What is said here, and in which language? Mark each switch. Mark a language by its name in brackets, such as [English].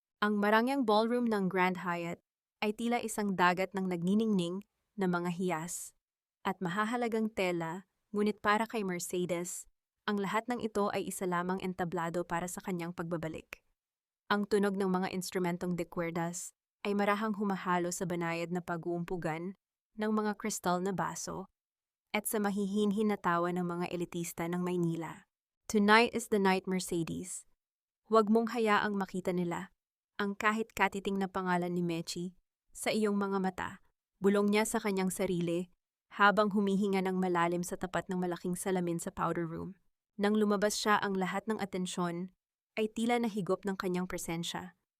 [Filipino] Ang marangyang ballroom ng Grand Hyatt ay tila isang dagat ng nagniningning na mga hiyas at mahahalagang tela, ngunit para kay Mercedes, ang lahat ng ito ay isa lamang entablado para sa kanyang pagbabalik. Ang tunog ng mga instrumentong de cuerdas ay marahang humahalo sa banayad na pag-uumpugan ng mga kristal na baso at sa mahihinhin na tawa ng mga elitista ng Maynila. [English] Tonight is the night, Mercedes. [Filipino] Huwag mong hayaang makita nila ang kahit katiting na pangalan ni Mechi sa iyong mga mata. Bulong niya sa kanyang sarili habang humihinga ng malalim sa tapat ng malaking salamin sa powder room. Nang lumabas siya, ang lahat ng atensyon ay tila nahigop ng kanyang presensya.